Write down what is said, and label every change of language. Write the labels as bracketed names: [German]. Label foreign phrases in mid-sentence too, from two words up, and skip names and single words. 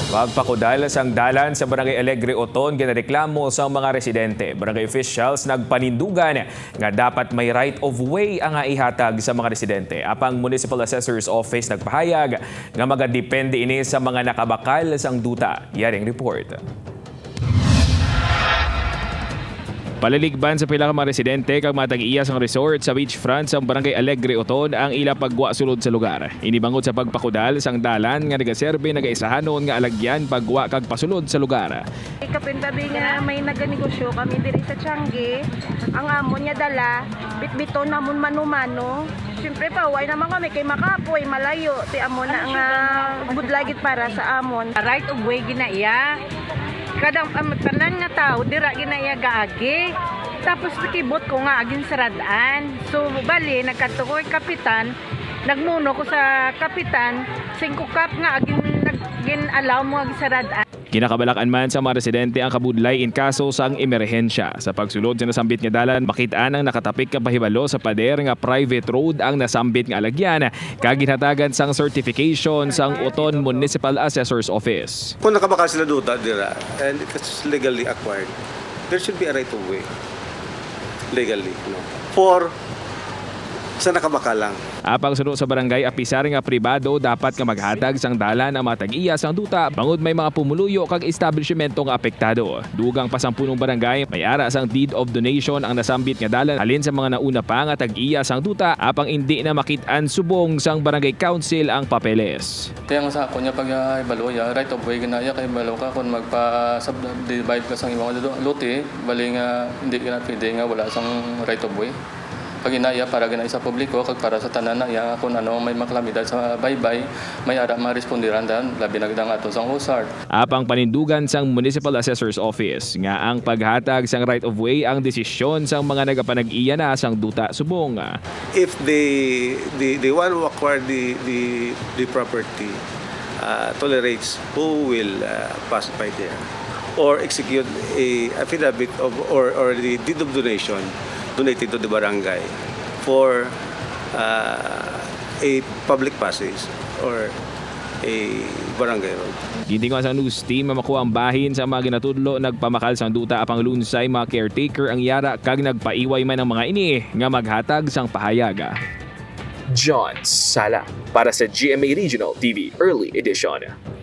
[Hiligaynon] Pagpakudal sang dalan sa Barangay Alegre Oton ginareklamo sa mga residente. Barangay officials nagpanindugan nga dapat may [English] right of way [Hiligaynon] ang ihatag sa mga residente. Apang Municipal Assessor's Office nagpahayag nga magadepende ini sa mga nakabakal sang duta. Yaring report. Palaligban sa pila ka mga residente kag matag-iya sang resort sa beachfront sa Barangay Alegre Oton ang ila pagwa sulod sa lugar. Inibangot sa pagpakudal sang dalan nga nagaserbe nagaisahanon nga alagyan pagwa kag pasulod sa lugar. Kapintabi nga may naganegosyo kami diri sa Tiangge. Ang amon niya dala, bitbito namon mano-mano. Siyempre paway naman kami kay makapoy malayo ti amon na nga budlagit para sa amon. [English] Right of way [Hiligaynon] ginaiya. Kadang tanan nga tao dira ginaiya gaagi. Tapos nakibot ko nga agin saradaan. So bali nagkatukoy kapitan, nagnuno ko sa kapitan, 5 cup nga agin allow mo agin saradaan. Kinakabalakan man sa mga residente ang kabudlay in kaso sang emerhensya. Sa pagsulod sa nasambit nga dalan, makitaan ang nakatapik nga pahibalo sa pader nga private road ang nasambit nga alagyan. Kaginhatagan sang certification sang Oton Municipal Assessor's Office. [English] Kung nakabakal sila duta dira and it's legally acquired, there should be a right of way. [Hiligaynon] Legally, no? For sa nakabakal lang. Apang sunod sa barangay, apisar nga pribado dapat nga maghatag sang dalan ang matag-iya sang duta bangod may mga pumuluyo kag establishmento nga apektado. Dugang pasampunong barangay, may ara sang [English] deed of donation [Hiligaynon] ang nasambit nga dalan halin sa mga nauna pa nga tag-iya sang duta apang hindi na makit-an subong sang barangay council ang papeles. Kaya nga sa ako niya pag ibalo ya, [English] right of way [Hiligaynon] ginaya kay ibalo ka kung magpa-subdivide ka sang imong lote, bali nga hindi ka na pwede nga wala sang [English] right of way. [Hiligaynon] Pag inaya para ganay sa publiko kag para sa tanan na ya kung ano may maklamidad sa baybay may ara marespondiran dan labi nagdang ato sang hosard. Apang panindugan sang Municipal Assessor's Office nga ang paghatag sang [English] right of way [Hiligaynon] ang desisyon sang mga nagapanag-iya na sang duta subong. [English] If the one who acquired the property tolerates who will pass by there or execute a affidavit of or the deed of donation donated to the barangay for a public passage or a barangay road. [Hiligaynon] Gintingan sa news team makuha ang bahin sa mga ginatudlo nagpamakal sang duta apang lunsay mga caretaker ang yara kag nagpaiway man ang mga ini nga maghatag sang pahayaga. John Sala para sa GMA Regional TV Early Edition.